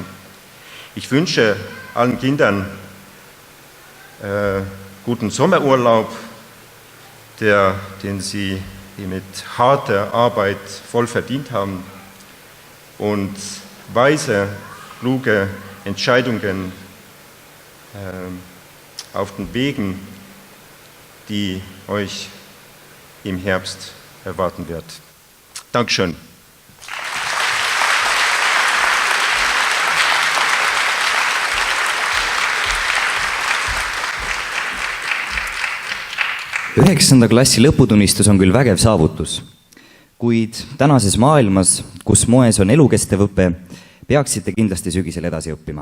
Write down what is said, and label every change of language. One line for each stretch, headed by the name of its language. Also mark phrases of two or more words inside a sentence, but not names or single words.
German: Ich wünsche allen Kindern guten Sommerurlaub, den sie mit harter Arbeit voll verdient haben und weise, kluge Entscheidungen auf den Wegen, die euch im Herbst erwarten wird. Dankeschön.
Estonian: Üheksanda klassi lõputunnistus on küll vägev saavutus, kuid tänases maailmas, kus moes on elukestev õpe, peaksite kindlasti sügisel edasi õppima.